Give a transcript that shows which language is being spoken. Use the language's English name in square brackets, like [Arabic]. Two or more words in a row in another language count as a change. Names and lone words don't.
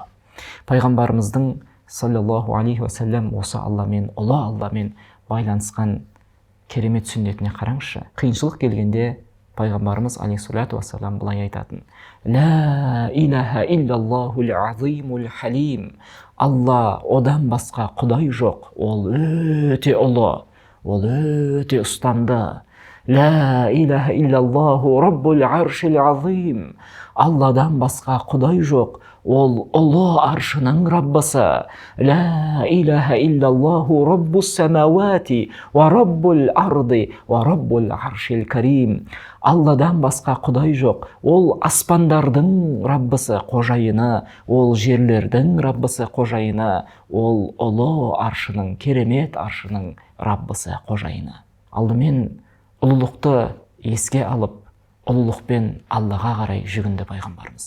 [Kazakh] Пайғамбарымыздың [Arabic] صلى الله عليه وسلم [Kazakh] осы Алламен, ұлы Алламен байланысқан керемет сүннетіне қараңызшы. Қиыншылық келгенде пайғамбарымыз [Arabic] عليه الصلاة والسلام [Kazakh] былай айтатын: [Arabic] لا إله إلا الله العظيم الحليم. [Kazakh] Алла, одан басқа құдай жоқ. Ол өте ұлы, ол өте ұстамды. [Arabic] لا إله إلا الله رب العرش العظيم. [Kazakh] Алладан басқа құдай жоқ. Ол ұлы аршының Раббысы. [Arabic] لا إله إلا الله رب السماوات ورب الأرض ورب العرش الكريم. [Kazakh] Алладан басқа құдай жоқ. Ол аспандардың Раббысы, қожайыны, ол жерлердің Раббысы, қожайыны, ол ұлы аршының, керемет аршының Раббысы, қожайыны. Алдымен ұлылықты еске алып, ұлылықпен Аллаға қарай жүгінді пайғамбарымыз.